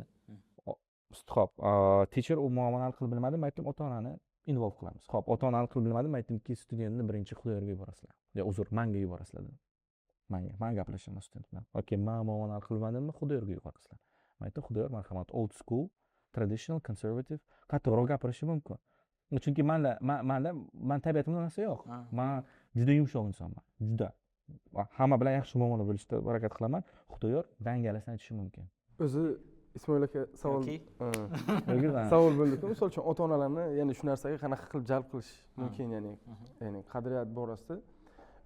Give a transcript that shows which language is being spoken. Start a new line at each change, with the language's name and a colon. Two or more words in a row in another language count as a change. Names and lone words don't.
Uzbek: Xo'p, teacher u muammoni hal qilib bilmadimi, aytdim, ota-onani involve qilamiz. Xo'p, ota-ona hal qilib bilmadimi, aytdimki, studentni birinchi Xudoyorga yuborasizlar. Menga yuborasizlar dedim. Men gaplashaman student bilan. Okey, men muammoni hal qilib bilmadimmi, Xudoyorga yuborasizlar. Men aytdim, Xudoyor, marhamat,
English: old school, traditional, conservative,
Uzbek: qattiqroq gapirishi mumkin. Chunki men tabiatimda narsa yo'q. Men juda yumshoq insonman, juda. Hamma bilan yaxshi muomala bo'lishga harakat qilaman. Xudoyor dangalasini aytishi mumkin. O'zi Ismoil aka savol bo'ldi-ku, misol uchun ota-onalarni, ya'ni shu narsaga qanaqa qilib jalb qilish mumkin, ya'ni qadriyat borasida.